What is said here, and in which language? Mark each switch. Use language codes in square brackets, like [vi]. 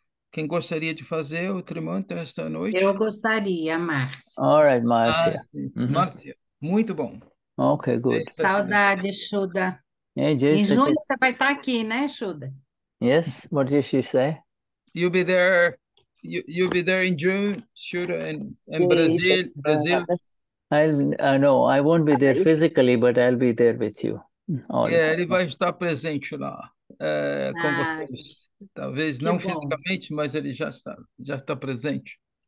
[pt] Quem gostaria de fazer o Trimanta esta noite? Eu gostaria, Márcia. [en] All right, Marcia. [pt] Márcia, muito bom. [en] Okay, good. [pt] Saudade, Shuddha. [en] Hey, [pt] Em junho você vai estar aqui, né, Shuddha? [en] Yes, what did she say? You'll be there. You'll be there in June, Shuddha, in Brazil. No, I won't be there physically, but I'll be there with you. [pt] Ele vai estar presente lá com vocês. Talvez não fisicamente, mas ele já está presente.